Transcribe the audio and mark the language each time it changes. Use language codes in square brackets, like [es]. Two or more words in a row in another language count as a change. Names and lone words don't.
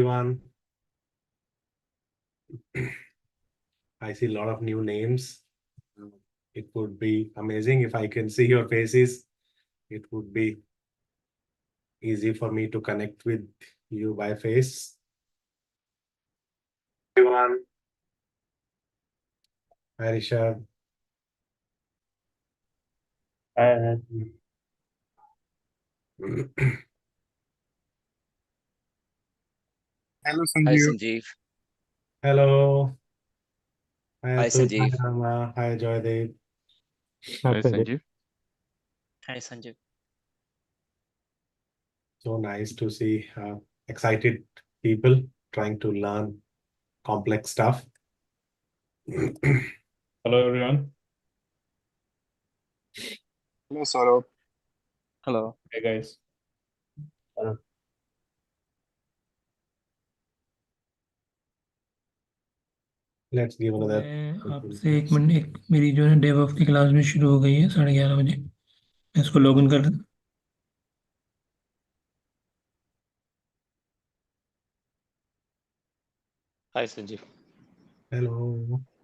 [en] everyone. I see a lot of new names. It would be amazing if I can see your faces. It would be easy for me to connect with you by face. Everyone. Hi, Rishabh. Hello, Hi, Sanjeev. Sanjeev. Hello. Hi, Hi, Atul. Hi, Sanjeev. Rama. Hi, Joydeep. Hi, Sanjeev. Hi, Sanjeev. So nice to see excited people trying to learn complex stuff. Hello, everyone. Hello, Saurabh. Hello. Hey, guys. Hello. Let's give another. [hi] मैं आपसे एक मिनट मेरी जो है डेवऑप्स की क्लास में शुरू हो गई है 11:30 बजे। मैं इसको लॉगिन कर देता। [en] Hi, Sanjeev. Hello.